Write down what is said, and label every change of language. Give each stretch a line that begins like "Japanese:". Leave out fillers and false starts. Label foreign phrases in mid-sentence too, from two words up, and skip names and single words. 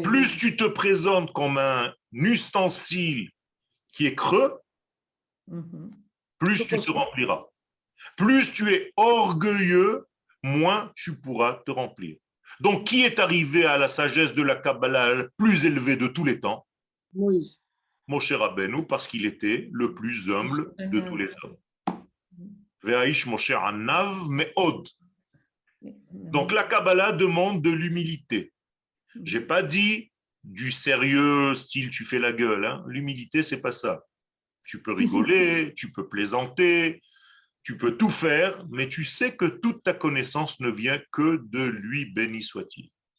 French: Plus tu te présentes comme un ustensile qui est creux, plus tu te rempliras. Plus tu es orgueilleux, moins tu pourras te remplir. Donc, qui est arrivé à la sagesse de la Kabbalah la plus élevée de tous les temps? Moïse. Moshe Rabbeinu, parce qu'il était le plus humble de tous les hommes.
Hebrew: והאיש משה ענו מאד.
French: Donc, la Kabbalah demande de l'humilité. Je n'ai pas dit du sérieux, style tu fais la gueule. Hein. L'humilité, c'est pas ça. Tu peux rigoler, tu peux plaisanter, tu peux tout faire, mais tu sais que toute ta connaissance ne vient que de lui, béni soit-il.